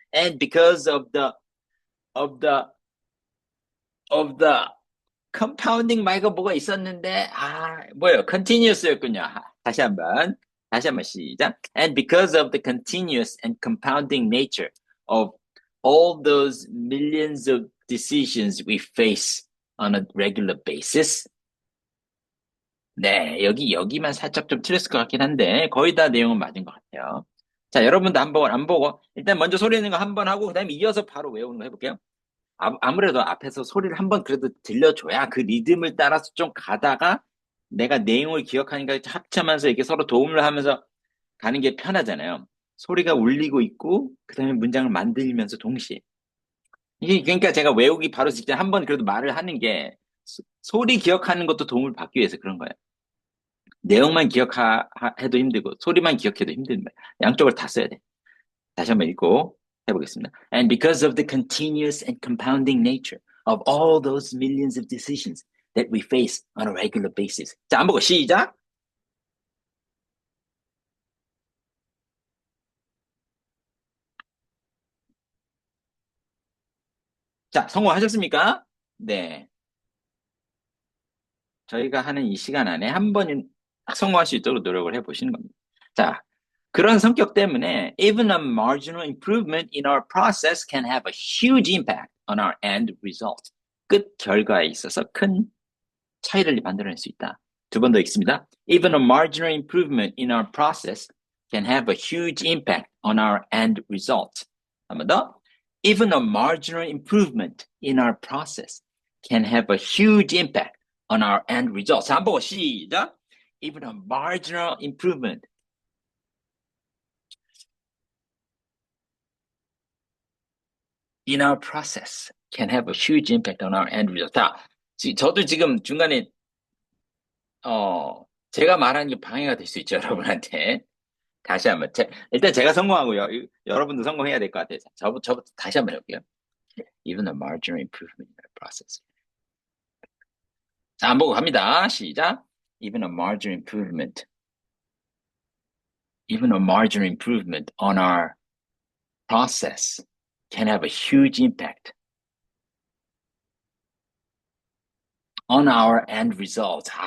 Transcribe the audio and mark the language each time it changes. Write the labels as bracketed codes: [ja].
[en] And because of the compounding [ko] 말고 뭐가 있었는데, 뭐예요? continuous였군요. 다시 한번 시작. [en] And because of the continuous and compounding nature of all those millions of decisions we face on a regular basis. [ko] 네, 여기만 살짝 좀 틀렸을 것 같긴 한데, 거의 다 내용은 맞은 것 같아요. 자, 여러분도 한번 안 보고, 일단 먼저 소리 내는 거 한 번 하고, 그 다음에 이어서 바로 외우는 거 해볼게요. 아무래도 앞에서 소리를 한번 그래도 들려줘야 그 리듬을 따라서 좀 가다가 내가 내용을 기억하니까 합치면서 이렇게 서로 도움을 하면서 가는 게 편하잖아요. 소리가 울리고 있고, 그 다음에 문장을 만들면서 동시에. 이게, 그러니까 제가 외우기 바로 직전 한번 그래도 말을 하는 게 소리 기억하는 것도 도움을 받기 위해서 그런 거예요. 내용만 기억해도 힘들고, 소리만 기억해도 힘든 거예요. 양쪽을 다 써야 돼. 다시 한번 읽고 해보겠습니다. [en] And because of the continuous and compounding nature of all those millions of decisions that we face on a regular basis. [ko] 자, 안 보고 시작. 자, 성공하셨습니까? 네. 저희가 하는 이 시간 안에 한 번은 성공할 수 있도록 노력을 해보시는 겁니다. 자, 그런 성격 때문에 [en] even a marginal improvement in our process can have a huge impact on our end result. [ko] 끝 결과에 있어서 큰 차이를 만들어낼 수 있다. 두 번 더 읽습니다. [en] Even a marginal improvement in our process can have a huge impact on our end result. [ko] 한 번 더. [en] Even a marginal improvement in our process can have a huge impact on our end result. [ko] 자, 한번 시작. [en] Even a marginal improvement in our process can have a huge impact on our end result. [ko] 자, 저도 지금 중간에 제가 말하는 게 방해가 될 수 있죠, 여러분한테. 다시 한번. 일단 제가 성공하고요. 여러분도 성공해야 될 것 같아요. 저부터 다시 한번 해볼게요. [en] Even a marginal improvement in the process. [ko] 자, 안 보고 갑니다. 시작. [en] Even a marginal improvement. Even a marginal improvement on our process can have a huge impact on our end results.